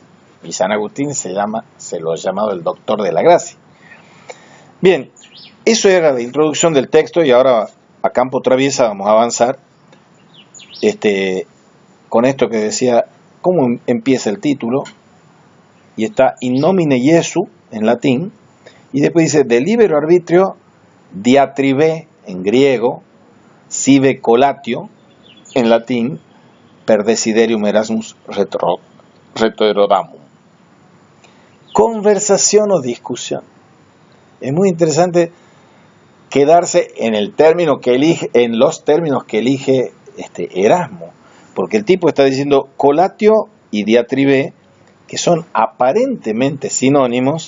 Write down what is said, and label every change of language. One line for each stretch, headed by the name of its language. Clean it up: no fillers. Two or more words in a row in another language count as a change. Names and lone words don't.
Spanish: Y San Agustín se lo ha llamado el doctor de la gracia. Bien, eso era la introducción del texto, y ahora a campo traviesa vamos a avanzar con esto que decía, cómo empieza el título, y está
Latin: in nomine Jesu
Spanish: en latín, y después dice
Latin: de libero arbitrio diatribe
Spanish: en griego,
Latin: sive colatio
Spanish: en latín,
Latin: per desiderium Erasmus retroerodamum.
Spanish: Conversación o discusión. Es muy interesante quedarse en el término que elige, en los términos que elige Erasmo, porque el tipo está diciendo colatio y diatribe, que son aparentemente sinónimos.